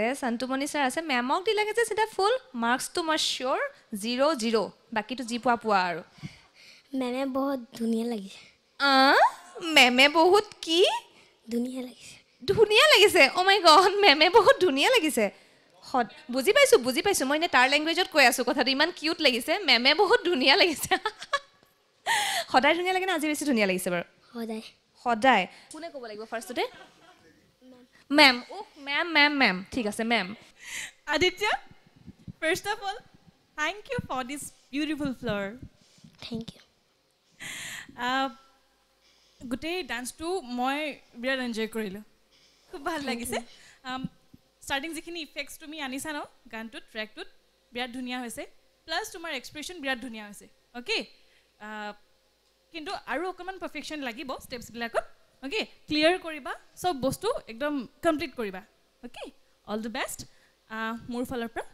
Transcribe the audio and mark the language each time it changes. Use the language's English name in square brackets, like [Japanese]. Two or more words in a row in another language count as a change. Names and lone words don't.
[Assamese] সন্তুমণি ছাৰ আছে মেমক দিলাগে যে চিধা ফুল মাৰ্কছ তো মই শিওৰ 0-0 বাকিটো যি পোৱা পোৱা আৰু মেমে বহুত ধুনীয়া লাগি মেমে বহুত কি ধুনীয়া লাগি ধুনীয়া লাগিছে অ' মাই গড মেমে বহুত ধুনীয়া লাগিছে বুজি পাইছোঁ মই এনে তাৰ লেংগুৱেজত কৈ আছোঁ কথাটো ইমান কিউট লাগিছে মেমে বহুত ধুনীয়া লাগিছে সদায় ধুনীয়া লাগে না আজি বেছি ধুনীয়া লাগিছে বাৰু होदाय সদায় কোনে ক'ব লাগিব ফাৰ্ষ্টতে মেম মেম ঠিক আছে মেম [English] Aditya, first of all, thank you for this beautiful floor. thank you [Assamese] গোটেই ডান্সটো মই বিৰাট এনজয় কৰিলোঁ খুব ভাল লাগিছে ষ্টাৰ্টিং যিখিনি ইফেক্টছ তুমি আনিছা ন গানটোত ট্ৰেকটোত বিৰাট ধুনীয়া হৈছে প্লাছ তোমাৰ এক্সপ্ৰেশ্যন বিৰাট ধুনীয়া হৈছে অ'কে কিন্তু আৰু অকণমান পাৰফেকশ্যন লাগিব ষ্টেপছবিলাকত অ'কে ক্লিয়াৰ কৰিবা চব বস্তু একদম কমপ্লিট কৰিবা অ'কে [English] all the best [Assamese] মোৰ ফালৰ পৰা